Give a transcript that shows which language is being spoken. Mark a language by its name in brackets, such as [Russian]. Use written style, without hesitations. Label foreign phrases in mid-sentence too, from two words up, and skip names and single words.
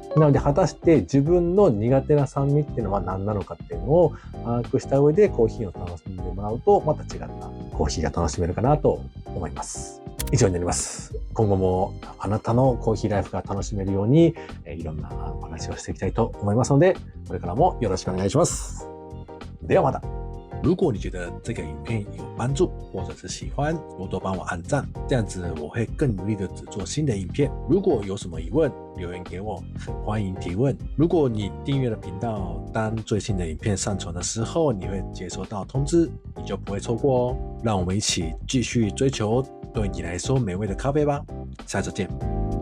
[Japanese] なので果たして自分の苦手な酸味っていうのは何なのかっていうのを把握した上でコーヒーを楽しんでもらうと、また違ったコーヒーが楽しめるかなと思います。以上になります。今後もあなたのコーヒーライフが楽しめるようにいろんなお話をしていきたいと思いますので、これからもよろしくお願いします。ではまた。 [Chinese] 如果你觉得这个影片有帮助，或者是喜欢，多多帮我按赞，这样子我会更努力的制作新的影片。如果有什么疑问，留言给我，很欢迎提问。如果你订阅了频道，当最新的影片上传的时候，你会接收到通知，你就不会错过哦。让我们一起继续追求对你来说美味的咖啡吧，下次见。